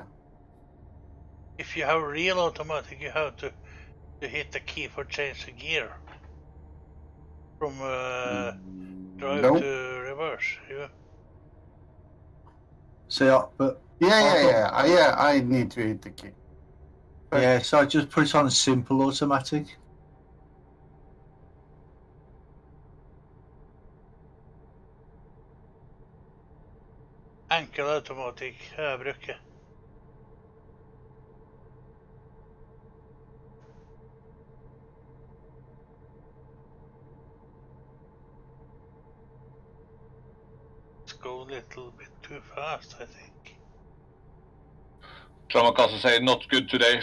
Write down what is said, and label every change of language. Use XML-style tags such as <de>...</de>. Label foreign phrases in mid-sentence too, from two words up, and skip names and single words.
<en>If you have real automatic, you have to hit the key for change the gear. From drive Nope. to reverse. So, but Yeah, I need to hit the key. yeah, so I just put it on simple automatic.</en> <no>Enkel automatikk jeg bruker.</no> <en>Let's go a little bit too fast, I think. Tramakasa say not good today.</en>